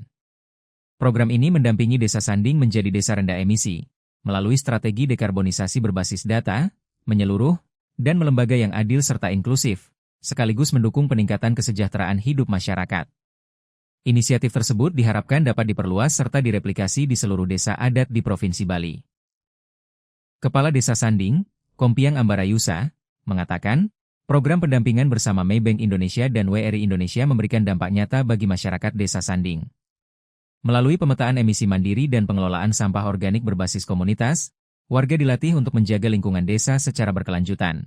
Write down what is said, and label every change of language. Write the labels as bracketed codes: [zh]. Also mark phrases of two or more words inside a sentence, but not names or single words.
[id] Program ini mendampingi Desa Sanding menjadi desa rendah emisi, melalui strategi dekarbonisasi berbasis data, menyeluruh, dan melembaga yang adil serta inklusif, sekaligus mendukung peningkatan kesejahteraan hidup masyarakat. Inisiatif tersebut diharapkan dapat diperluas serta direplikasi di seluruh desa adat di Provinsi Bali. Kepala Desa Sanding, Kompiang Ambarayusa, mengatakan, program pendampingan bersama Maybank Indonesia dan WRI Indonesia memberikan dampak nyata bagi masyarakat Desa Sanding. Melalui pemetaan emisi mandiri dan pengelolaan sampah organik berbasis komunitas, warga dilatih untuk menjaga lingkungan desa secara berkelanjutan.